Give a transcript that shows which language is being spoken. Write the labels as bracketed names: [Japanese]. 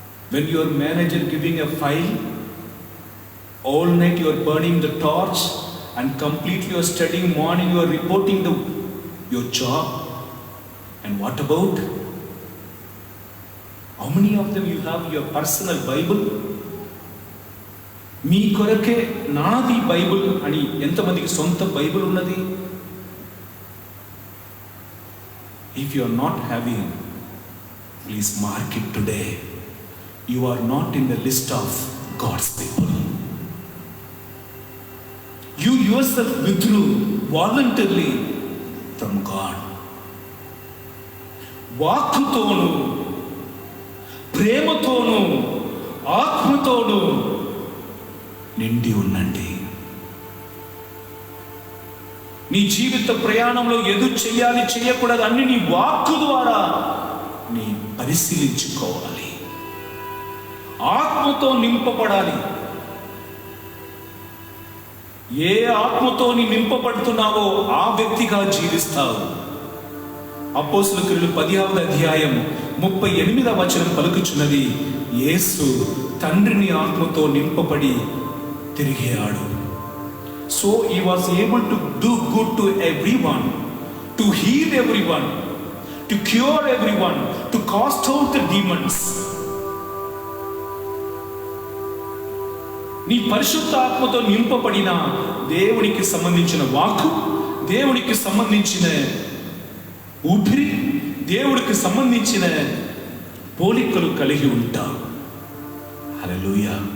[English] When your manager giving a file, all night you are burning the torch and completely you are studying, morning you are reporting your job. And what about? How many of them you have your personal Bible? [Telugu] మీ కొరకే నాది Bible అని ఎంతమందికి సొంత Bible ఉన్నది? [English] If you are not having, please mark it today. You are not in the list of God's people. You yourself withdrew voluntarily from God. [Telugu] వాక్కుతోను, ప్రేమతోను, ఆత్మతోను నిండి ఉండండి. నీ జీవిత ప్రయాణంలో ఎదు చేయాలి చేయకూడదు అన్ని నీ వాక్కు ద్వారా నీ పరిశీలించుకోవాలి. ఆత్మతో నింపబడాలి. ఏ ఆత్మతో నీ నింపబడుతున్నావో ఆ వ్యక్తిగా జీవిస్తావు. అపోస్తలుల క్రియలు 10వ అధ్యాయం 38వ వచనం పలుకుచున్నది, యేసు తండ్రిని ఆత్మతో నింపబడి తిరిగాడు. [English] So he was able to do good to everyone, to heal everyone, to cure everyone, to cast out the demons. [Telugu] నీ పరిశుద్ధ ఆత్మతో నింపబడిన దేవునికి సంబంధించిన వాక్కు, దేవునికి సంబంధించిన ఊపిరి, దేవుడికి సంబంధించిన పోలికలు కలిగి ఉంటావు. హల్లెలూయా,